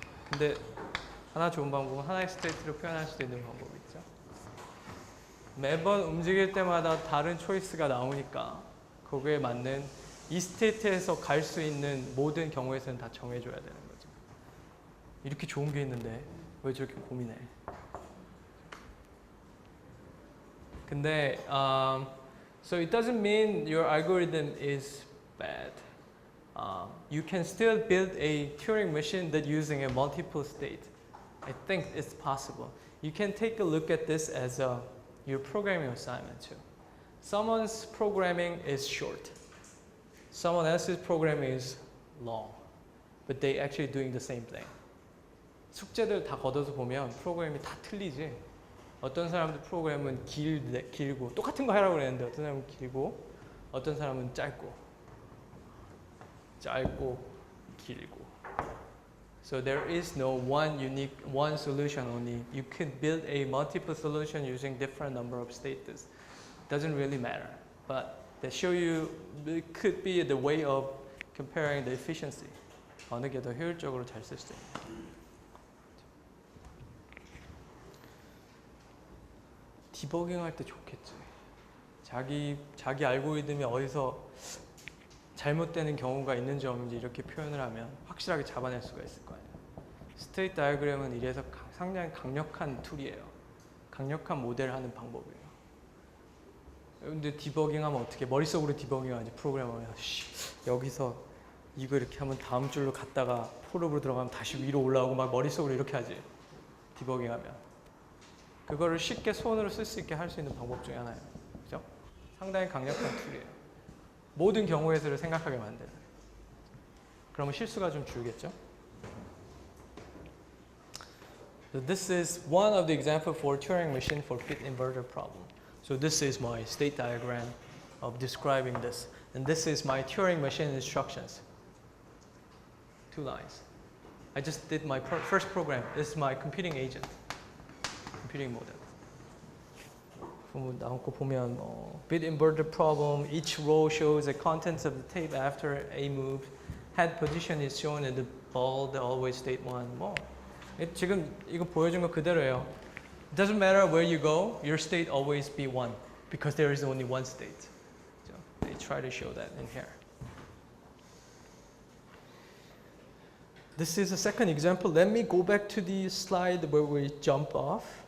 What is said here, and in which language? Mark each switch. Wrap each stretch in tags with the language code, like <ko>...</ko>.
<ko>근데 하나 좋은 방법은 하나의 스테이트로 표현할 수도 있는 방법이 있죠. 매번 움직일 때마다 다른 초이스가 나오니까 거기에 맞는 이 스테이트에서 갈 수 있는 모든 경우에서는 다 정해줘야 되는 거죠. 이렇게 좋은 게 있는데 왜 저렇게 고민해? 근데</ko> <en>so it doesn't mean your algorithm is bad. You can still build a Turing machine that using a multiple state. I think it's possible. You can take a look at this as your programming assignment too. Someone's programming is short. Someone else's programming is long. But they actually doing the same thing.</en> <ko>숙제들 다 걷어서 보면 프로그램이 다 틀리지. 어떤 사람들 프로그램은 길고 똑같은 거 하라고 그랬는데 어떤 사람은 길고 어떤 사람은 짧고 길고.</ko> <en>So there is no one solution only. You can build a multiple solution using different number of states. Doesn't really matter. But they show you it could be the way of comparing the efficiency.</en> <ko>어느 게 더 효율적으로 잘 쓸 수 있는. 디버깅 할 때 좋겠지. 자기 알고리즘이 어디서 잘못되는 경우가 있는지 없는지 이렇게 표현을 하면 확실하게 잡아낼 수가 있을 거 아니에요. 스테이트 다이어그램은 이래서 상당히 강력한 툴이에요. 강력한 모델을 하는 방법이에요. 근데 디버깅하면 어떻게 머릿속으로 디버깅하지 프로그래머가 여기서 이거 이렇게 하면 다음 줄로 갔다가 폴업으로 들어가면 다시 위로 올라오고 막 머릿속으로 이렇게 하지. 디버깅하면. 그거를 쉽게 손으로 쓸 수 있게 할 수 있는 방법 중에 하나예요. 그죠? 상당히 강력한 툴이에요. 모든 경우에서를 생각하게 만드는. 그러면 실수가 좀 줄겠죠?</ko> <en>So this is one of the example for Turing machine for fit inverter problem. So this is my state diagram of describing this. And this is my Turing machine instructions. 2 lines. I just did my first program. This is my computing agent. computing model.</en> <ko>나온 거 보면</ko> <en>bit inverter problem. Each row shows the contents of the tape after a move. Head position is shown in the ball. The always state 1.</en> <ko>지금 이거 보여준 거 그대로예요.</ko> <en>It doesn't matter where you go. Your state always be 1 because there is only one state. So they try to show that in here. This is a second example. Let me go back to the slide where we jump off.</en>